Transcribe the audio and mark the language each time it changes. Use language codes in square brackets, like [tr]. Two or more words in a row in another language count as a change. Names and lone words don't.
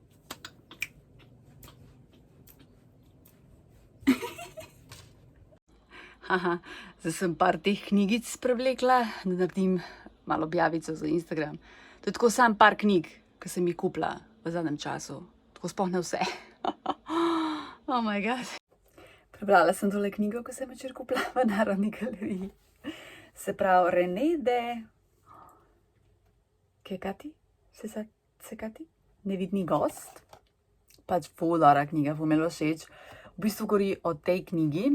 [sl] Zdaj sem par teh knjigic prevlekla, da naredim malo objavico za Instagram. To je tako samo par knjig, ki sem jih kupila v zadnjem času. Tako sploh ne vse. [en] Oh my god. [sl] Prebrala sem tole knjigo, ko sem včeraj kupila v Narodni galeriji. Se pravi, René de Sekati? Nevidni gost. Pač ful dobra knjiga, ful mi je všeč. V bistvu govori o tej knjigi.